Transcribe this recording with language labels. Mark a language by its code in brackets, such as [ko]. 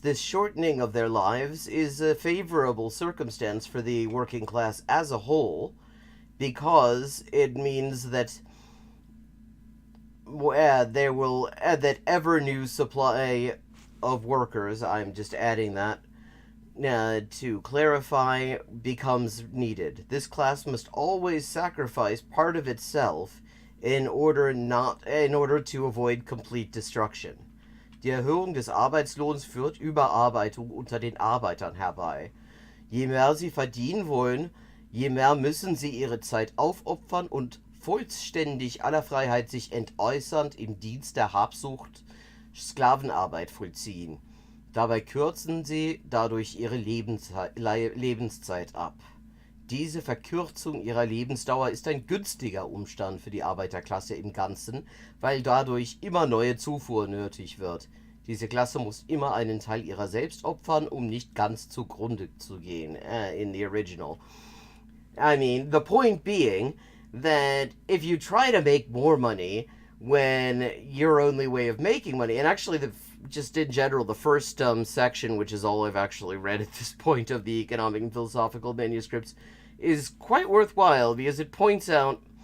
[en] This shortening of their lives is a favorable circumstance for the working class as a whole, because it means that there will that ever new supply of workers, I'm just adding that, to clarify, becomes needed. This class must always sacrifice part of itself in order to avoid complete destruction. [de] Die Erhöhung des Arbeitslohns führt Überarbeitung unter den Arbeitern herbei. Je mehr sie verdienen wollen, je mehr müssen sie ihre Zeit aufopfern und vollständig aller Freiheit sich entäußernd im Dienst der Habsucht Sklavenarbeit vollziehen. Dabei kürzen sie dadurch ihre Lebenszeit ab. Diese Verkürzung ihrer Lebensdauer ist ein günstiger Umstand für die Arbeiterklasse im Ganzen, weil dadurch immer neue Zufuhr nötig wird. Diese Klasse muss immer einen Teil ihrer selbst opfern, um nicht ganz zugrunde zu gehen, [en] in the original. I mean, the point being that if you try to make more money when your only way of making money, and actually just in general, the first section, which is all I've actually read at this point of the economic and philosophical manuscripts, is quite worthwhile because it points out